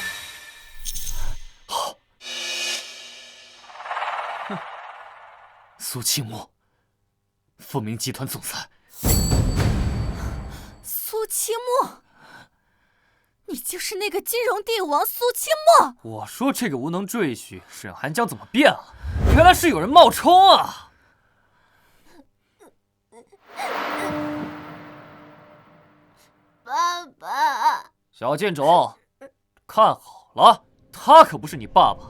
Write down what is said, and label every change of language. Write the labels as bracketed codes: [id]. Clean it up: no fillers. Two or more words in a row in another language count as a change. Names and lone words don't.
[zh] 好。哼，蘇清墨，富明集團總裁。蘇清墨，你就是那個金融帝王蘇清墨。我說這個無能赘婿沈寒江怎麼變了？原來是有人冒充啊！爸爸，小賤種，看好了，他可不是你爸爸。